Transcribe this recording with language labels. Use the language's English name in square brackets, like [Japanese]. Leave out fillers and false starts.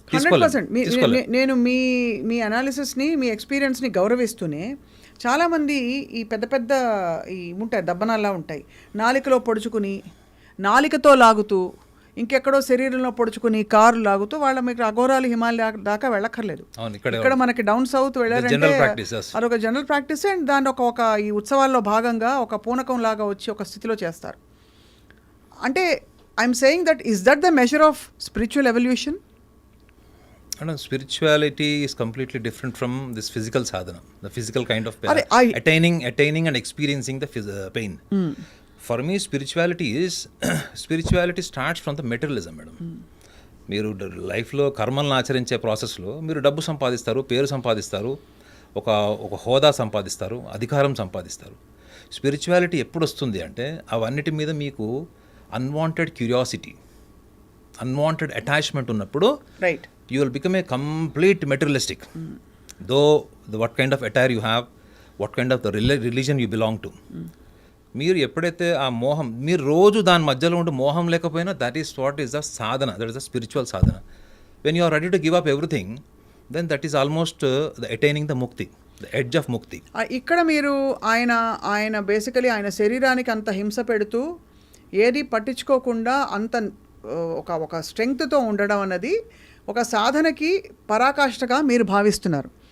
[Telugu] 100% నేను మీ అనాలిసిస్ని, మీ ఎక్స్పీరియన్స్ని గౌరవిస్తూనే చాలామంది ఈ పెద్ద పెద్ద ఈ ఉంటాయి, దబ్బనాల్లా ఉంటాయి, నాలికలో పొడుచుకుని నాలికతో లాగుతూ ఇంకెక్కడో శరీరంలో పొడుచుకుని కారు లాగుతూ వాళ్ళ మీకు అఘోరాలు హిమాలయ దాకా వెళ్ళక్కర్లేదు. ఇక్కడ మనకి డౌన్ సౌత్ వెళ్ళారంటే అదొక జనరల్ ప్రాక్టీస్. అండ్ దాన్ని ఒక ఈ ఉత్సవాల్లో భాగంగా ఒక పూనకం లాగా వచ్చి ఒక స్థితిలో చేస్తారు. [English] అంటే I'm saying that is that the measure of spiritual evolution? Spirituality is completely different from this physical sadhana, the physical kind of attaining and experiencing the pain. For me, spirituality starts from the materialism, madam. [Telugu] మీరు లైఫ్లో కర్మలను ఆచరించే ప్రాసెస్లో మీరు డబ్బు సంపాదిస్తారు, పేరు సంపాదిస్తారు, ఒక హోదా సంపాదిస్తారు, అధికారం సంపాదిస్తారు. స్పిరిచువాలిటీ ఎప్పుడు వస్తుంది అంటే అవన్నిటి మీద మీకు అన్వాంటెడ్ క్యూరియాసిటీ, అన్వాంటెడ్ అటాచ్మెంట్ ఉన్నప్పుడు [English] Right you will become a complete materialistic. Though what kind of attire you have, what kind of the religion you belong to. [Telugu] మీరు ఎప్పుడైతే ఆ మోహం, మీరు రోజు దాని మధ్యలో ఉండి మోహం లేకపోయినా [English] That is what is the sadhana, that is the spiritual sadhana. When you are ready to give up everything, then that is almost the attaining the mukti, the edge of mukti. [Telugu] ఇక్కడ మీరు ఆయన బేసికలీ ఆయన శరీరానికి అంత హింస పెడుతూ ఏది పట్టించుకోకుండా అంత ఒక స్ట్రెంగ్త్తో ఉండడం అన్నది ఒక సాధనకి పరాకాష్ఠగా మీరు భావిస్తున్నారు.